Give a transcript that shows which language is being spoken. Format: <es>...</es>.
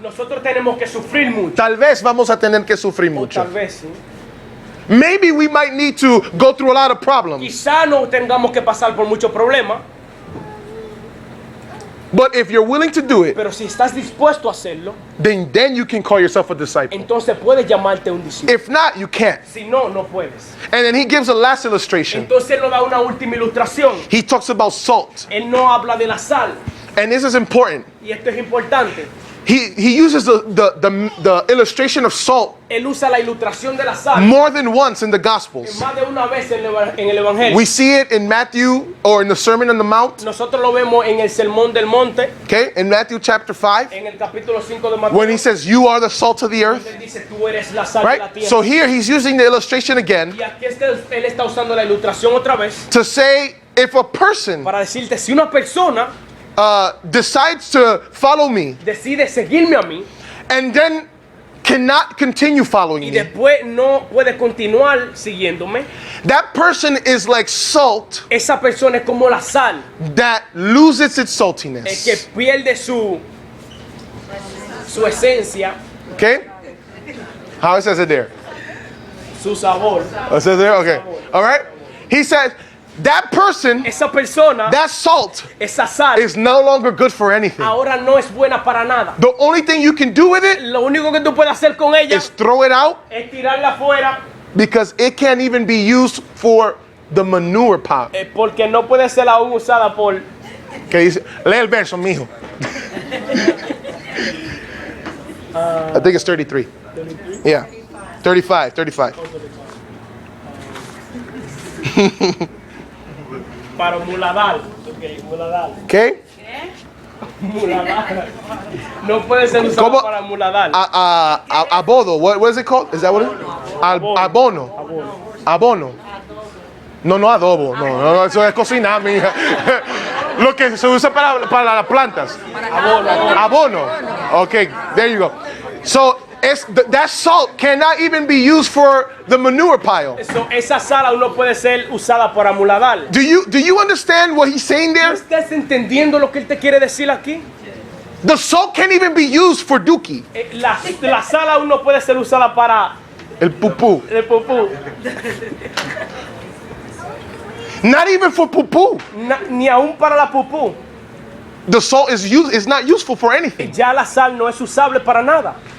<es>Nosotros tenemos que sufrir mucho. Tal vez vamos a tener que sufrir O mucho. tal vez, ¿sí?</es> <en>Maybe we might need to go through a lot of problems.</en> <es>Quizá no tengamos que pasar por muchos problemas,</es> <en>But if you're willing to do it,</en> <es>pero si estás dispuesto a hacerlo,</es> <en>then you can call yourself a disciple.</en> <es>entonces puedes llamarte un discípulo.</es> <en>If not, you can't.</en> <es>Si no, no puedes.</es> <en>And then he gives a last illustration.</en> <es>Entonces él nos da una última ilustración.</es> <en>He talks about salt.</en> <es>Él no habla de la sal.</es> <en>And this is important.</en> <es>Y esto es importante.</es> <en>He uses the illustration of salt</en> <es>Él usa la ilustración de la sal</es> <en>more than once in the Gospels.</en> <es>más de una vez en el Evangelio.</es> <en>We see it in Matthew or in the Sermon on the Mount.</en> <es>Nosotros lo vemos en el Sermón del Monte,</es> <en>Okay, in Matthew chapter 5,</en> <es>en el capítulo 5 de Mateo.</es> <en>when he says, "You are the salt of the earth."</en> <es>Él dice, tú eres la sal de la</es> <en>Right?</en> <es>tierra.</es> <en>So here he's using the illustration again</en> <es>Y aquí él está usando la ilustración otra vez</es> <en>to say if a person</en> <es>para decirte, si una persona</es> <en>decides to follow me</en> <es>decide seguirme a mí</es> <en>and then cannot continue following</en> <es>y</es> <en>me,</en> <es>después no puede continuar siguiéndome,</es> <en>that person is like salt</en> <es>esa persona es como la sal,</es> <en>that loses its</en> <es>que</es> <en>saltiness.</en> <es>pierde su esencia,</es> <en>Okay? How it says it there?</en> <es>su sabor.</es> <en>It says there? Okay. All right? He says, that person,</en> <es>esa persona,</es> <en>that salt,</en> <es>esa sal,</es> <en>is no longer good for anything.</en> <es>ahora no es buena para nada.</es> <en>The only thing you can do with it</en> <es>Lo único que tú puedes hacer con ella</es> <en>is throw it out,</en> <es>es tirarla afuera,</es> <en>because it can't even be used for the manure pile.</en> <es>porque no puede ser aún usada por... Que dice, lee el verso, mijo.</es> <en>I think it's 33. Yeah. 35.</en> <es>Para muladar. Ok, muladar. ¿Qué? Muladar. No puede ser usada ¿Cómo? para muladar.</es> <en>Abono. What is it called? Is that what it is? Abono. Abono. No adobo.</en> <es>No, eso es cocinar, mija. Lo que se usa para las plantas.</es> <en>Abono. Okay, there you go. So that salt cannot even be used for the manure pile.</en> <es>Esa sal aún no puede ser usada para muladar.</es> <en>Do you understand what he's saying</en> <es>¿No</es> <en>there?</en> <es>estás entendiendo lo que él te quiere decir aquí?</es> <en>The salt can't even be used for dookie.</en> <es>La sal aún no puede ser usada para El pupú. el pupú.</es> <en>Not even for pupú.</en> <es>Ni aún para la pupú.</es> <en>The salt is not useful for anything.</en> <es>Ya la sal no es usable para nada.</es>